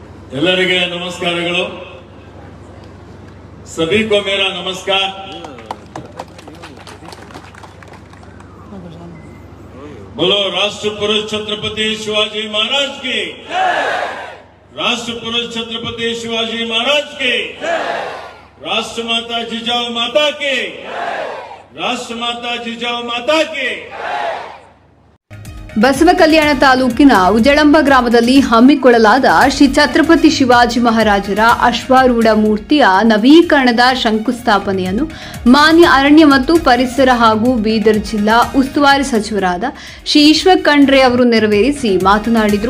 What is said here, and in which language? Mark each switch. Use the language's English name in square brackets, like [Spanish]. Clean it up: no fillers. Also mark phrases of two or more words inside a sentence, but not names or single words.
[Kannada] ಎಲ್ಲರಿಗೆ ನಮಸ್ಕಾರಗಳು। [Hindi] सभी को मेरा नमस्कार। बोलो राष्ट्र पुरुष छत्रपति शिवाजी महाराज की, राष्ट्र पुरुष छत्रपति शिवाजी महाराज की, राष्ट्र माता जिजाऊ माता की, राष्ट्र माता जिजाऊ माता की। [Kannada] ಬಸವಕಲ್ಯಾಣ ತಾಲೂಕಿನ ಉಜಳಂಬ ಗ್ರಾಮದಲ್ಲಿ ಹಮ್ಮಿಕೊಳ್ಳಲಾದ ಶ್ರೀ ಛತ್ರಪತಿ ಶಿವಾಜಿ ಮಹಾರಾಜರ ಅಶ್ವಾರೂಢ ಮೂರ್ತಿಯ ನವೀಕರಣದ ಶಂಕುಸ್ಥಾಪನೆಯನ್ನು ಮಾನ್ಯ ಅರಣ್ಯ ಮತ್ತು ಪರಿಸರ ಹಾಗೂ ಬೀದರ್ ಜಿಲ್ಲಾ ಉಸ್ತುವಾರಿ ಸಚಿವರಾದ ಶ್ರೀ ಈಶ್ವರ್ ಖಂಡ್ರೆ ಅವರು ನೆರವೇರಿಸಿ ಮಾತನಾಡಿದರು।